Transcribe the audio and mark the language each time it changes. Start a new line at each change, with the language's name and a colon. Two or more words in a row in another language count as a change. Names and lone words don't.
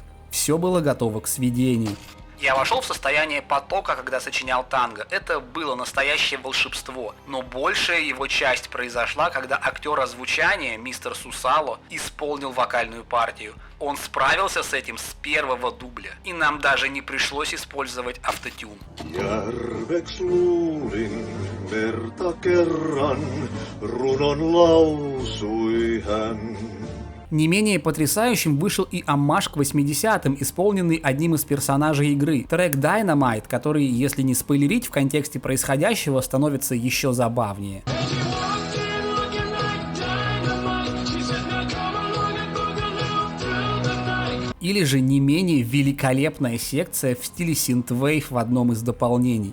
Russian: Все было готово к сведению. Я вошел в состояние потока, когда сочинял танго. Это было настоящее волшебство. Но большая его часть произошла, когда актер озвучания, мистер Сусало, исполнил вокальную партию. Он справился с этим с первого дубля. И нам даже не пришлось использовать автотюн.
Finnish: Järveks luulin merta kerran, runon lausui hän.
Russian: Не менее потрясающим вышел и оммаж к 80-м, исполненный одним из персонажей игры. Трек Dynamite, который, если не спойлерить, в контексте происходящего становится еще забавнее. Или же не менее великолепная секция в стиле синтвейв в одном из дополнений.